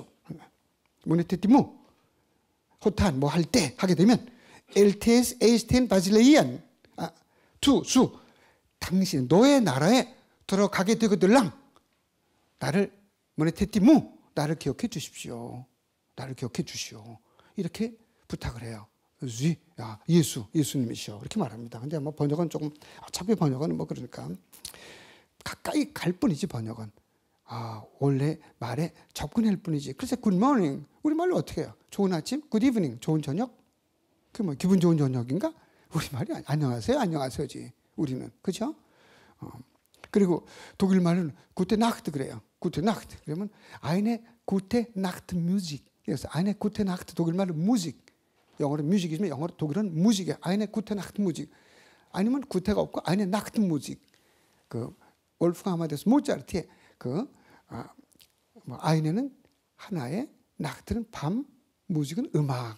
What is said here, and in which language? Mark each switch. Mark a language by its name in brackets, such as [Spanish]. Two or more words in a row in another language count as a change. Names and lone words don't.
[Korean] 문에 테티 무 호탄 뭐 할 때 하게 되면 LTS 에이스텐 바질레이안 투수 당신 너의 나라에 들어가게 되거들랑 나를 문에 테티 무 나를 기억해 주십시오. 나를 기억해 주시오. 이렇게 부탁을 해요. 예수님이시여 이렇게 말합니다. 근데 뭐 번역은 조금 어차피 번역은 뭐 그러니까 가까이 갈 뿐이지 번역은 원래 말에 접근할 뿐이지. 그래서 [English] good morning [Korean] 우리말로 어떻게 해요? 좋은 아침, [English] good evening [Korean] 좋은 저녁. 그 뭐 기분 좋은 저녁인가? 우리말이 안녕하세요지 우리는 그렇죠? 그리고 독일 말은 [German] gute Nacht [Korean] 그래요. [German] gute Nacht 그러면 eine gute Nacht Musik. [Korean] 그래서 [German] eine gute Nacht [Korean] 독일 말은 무직. 영어로 뮤직이지만 영어로 독일은 무직이에요. [German] eine gute Nacht Musik. [Korean] 아니면 구테가 없고 [German] eine Nacht Musik. [Korean] 그 월프강 아마데우스 모차르트의 아이네는 하나의 나트는 밤, 무직은 음악.